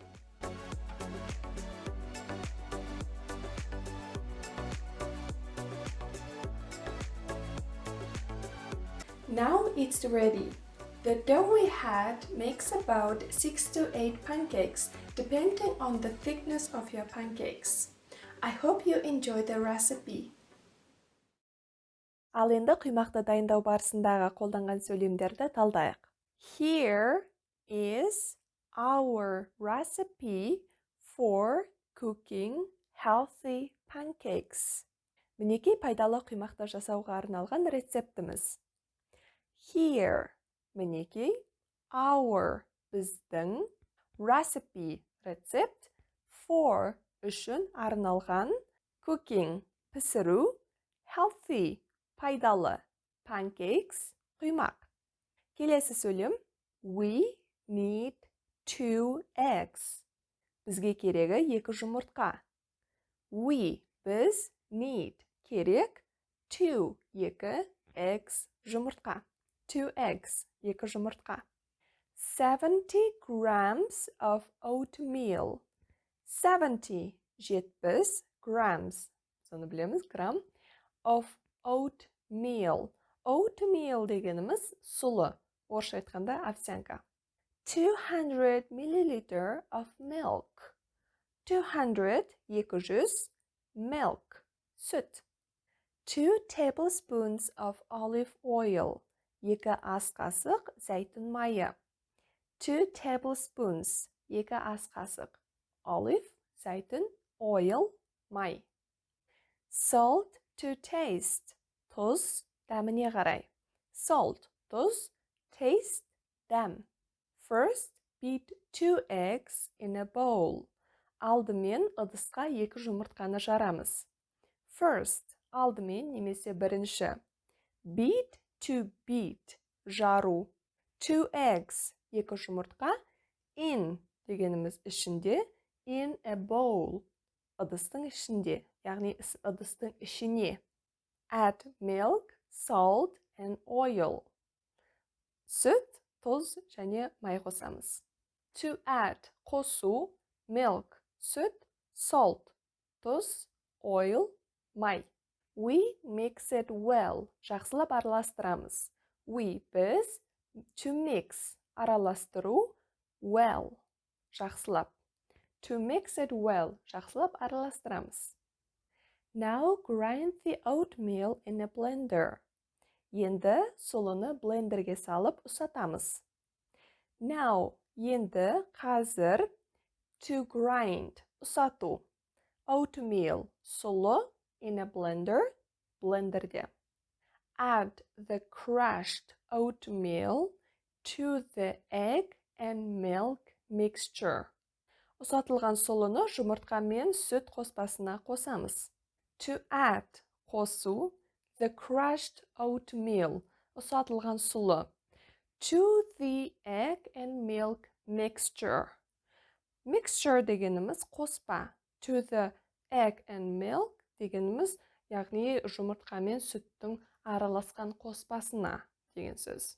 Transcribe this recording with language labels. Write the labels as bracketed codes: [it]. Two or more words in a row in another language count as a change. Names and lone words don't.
[en] Now it's ready. The dough we had makes about 6 to 8 pancakes, depending on the thickness of your pancakes. I hope you enjoy the recipe. [kk] Ал енді құймақты дайындау барысындағы қолданған сөйлемдерді талдайық. [en] Here is our recipe for cooking healthy pancakes. [kk] Мінекей пайдалы құймақты жасауға арналған рецептіміз. Here, мінекей, our, біздің, recipe, рецепт, for, үшін арналған, cooking, пісіру, healthy, пайдалы, pancakes, құймақ. Келесі сөйлем, [en] we need 2 eggs. [kk] Бізге керегі 2 жұмыртқа. We, біз, need, керек, 2, 2, eggs, жұмыртқа. [en] 2 eggs, 2 жұмыртқа. 70 grams of oatmeal. 70, 70 grams, [kk] соны білеміз, грамм, [en] of oatmeal. [kk] Oatmeal дегеніміз сұлы, орысша айтқанда овсянка. [en] 200 milliliters of milk. 200, 200, milk, сүт. 2 tablespoons of olive oil. [kk] 2 ас қасық зәйтүн майы. 2 tablespoons, 2 ас қасық. Olive, зәйтүн, oil, май. [en] Salt to taste. [kk] Тұз, дәміне қарай. Salt, тұз, taste, дәм. [en] First, beat 2 eggs in a bowl. [kk] Алдымен ыдысқа 2 жұмыртқаны жарамыз. First, алдымен немесе бірінші. [en] Beat, to beat, [kk] жару. 2 eggs, 2 жұмыртқа. In, дегеніміз ішінде. [en] In a bowl, [kk] ыдыстың ішінде, яғни ыдыстың ішіне. [en] Add milk, salt and oil. [kk] Сүт, тұз және май қосамыз. [en] To add, [kk] қосу, milk, сүт, salt, тұз, oil, май. [en] We mix it well. [kk] Жақсылап араластырамыз. We, біз, [en] to mix, [kk] араластыру, well, жақсылап. [en] To mix it well, [kk] жақсылап араластырамыз. [en] Now grind the oatmeal in a blender. [kk] Енді сұлыны блендерге салып ұсатамыз. Now, енді, қазір, [en] to grind, ұсату. oatmeal, сұлы, in a blender, blenderде. Add the crushed oatmeal to the egg and milk mixture. [kk] Ұсатылған сұлыны жұмыртқа мен сүт қоспасына қосамыз. [en] To add, қосу, the crushed oatmeal, [kk] ұсатылған сұлы. [en] To the egg and milk mixture. [kk] Mixture дегеніміз қоспа. [en] To the egg and milk [kk] дегеніміз, яғни жұмыртқа мен сүттің араласқан қоспасына деген сөз.